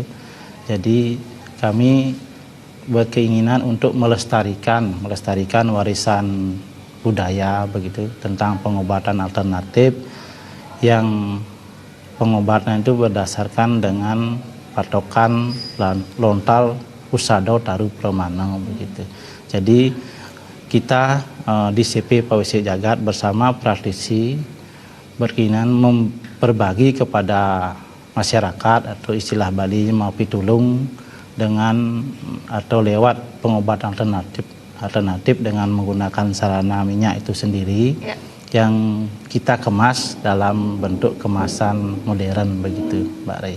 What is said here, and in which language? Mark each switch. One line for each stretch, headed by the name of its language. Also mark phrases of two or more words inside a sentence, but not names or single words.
Indonesian: Jadi kami berkeinginan untuk melestarikan warisan budaya begitu tentang pengobatan alternatif yang pengobatan itu berdasarkan dengan patokan lontar usado taru promano begitu. Jadi kita di CP Pawisik Jagat bersama praktisi berkeinginan berbagi kepada masyarakat atau istilah Bali mau pitulung dengan atau lewat pengobatan alternatif dengan menggunakan sarana minyak itu sendiri yang kita kemas dalam bentuk kemasan modern begitu Mbak Rai.